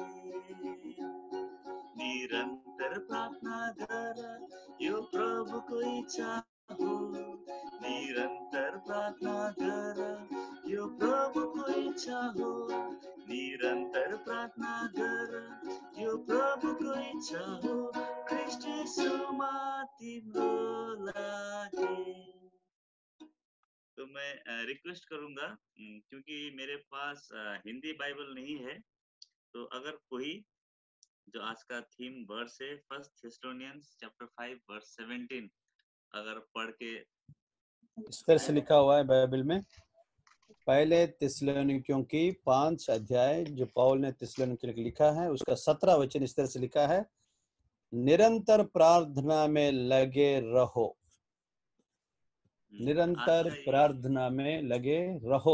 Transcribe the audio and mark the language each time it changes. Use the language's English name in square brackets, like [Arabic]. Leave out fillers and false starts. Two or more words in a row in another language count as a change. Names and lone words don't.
[Nepali] निरन्तर प्रार्थना गर यो प्रभुको इच्छा हो, निरन्तर प्रार्थना गर यो प्रभुको इच्छा हो, निरन्तर प्रार्थना गर यो प्रभुको इच्छा हो, ख्रीष्ट येशूमा तिम्रो लागि। [Hindi] तो मैं रिक्वेस्ट करूंगा क्योंकि मेरे पास हिंदी बाइबल नहीं है, तो अगर कोई जो आज का [English] theme verse [Hindi] है [English] first Thessalonians chapter 5 verse 17 [Hindi] अगर पढ़ के इस तरह से लिखा हुआ है बाइबल में, पहले थिस्सलुनीकियों की 5 अध्याय जो पौल ने थिस्सलुनीकियों को लिखा है उसका 17 वचन इस तरह से लिखा है, निरंतर प्रार्थना में लगे रहो, निरंतर प्रार्थना में लगे रहो।